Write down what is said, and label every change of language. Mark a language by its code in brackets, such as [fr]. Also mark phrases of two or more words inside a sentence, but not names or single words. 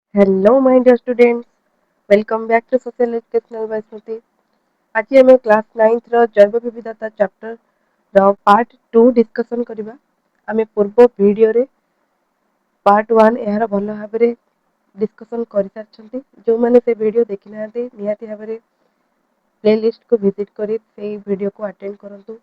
[en] Hello, my dear students. Welcome back to Social Educational by Smriti. [or] ଆଜି ଆମେ କ୍ଲାସ 9th ର ଜୈବ ବିବିଧତା ଚାପ୍ଟର ର ପାର୍ଟ 2 ଡିସ୍କସନ କରିବା। ଆମେ ପୂର୍ବ ଭିଡିଓରେ ପାର୍ଟ 1 ଏହାର ଭଲ ଭାବରେ ଡିସ୍କସନ କରିସାରିଛନ୍ତି। ଯେଉଁମାନେ ସେ ଭିଡିଓ ଦେଖିନାହାନ୍ତି ନିହାତି ଭାବରେ ପ୍ଲେଲିଷ୍ଟକୁ ଭିଜିଟ୍ କରି ସେଇ ଭିଡିଓକୁ ଆଟେଣ୍ଡ କରନ୍ତୁ।